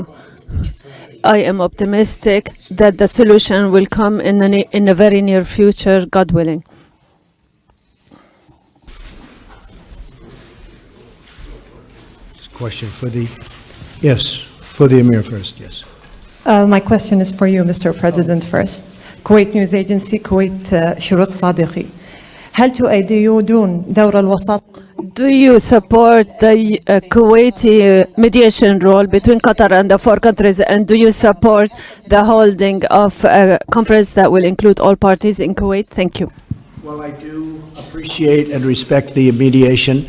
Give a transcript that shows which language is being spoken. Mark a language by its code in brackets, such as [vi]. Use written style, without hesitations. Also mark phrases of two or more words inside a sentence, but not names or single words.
[en] I am optimistic that the solution will come in a very near future, God willing. Question for the, yes, for the Amir first, yes. My question is for you, Mr. President, first. Kuwait News Agency, Kuwait شروق صادقي. [ar] هل تؤيدون دور الوساط؟ [en] Do you support the Kuwaiti mediation role between Qatar and the four countries, and do you support the holding of a conference that will include all parties in Kuwait? Thank you. Well, I do appreciate and respect the mediation.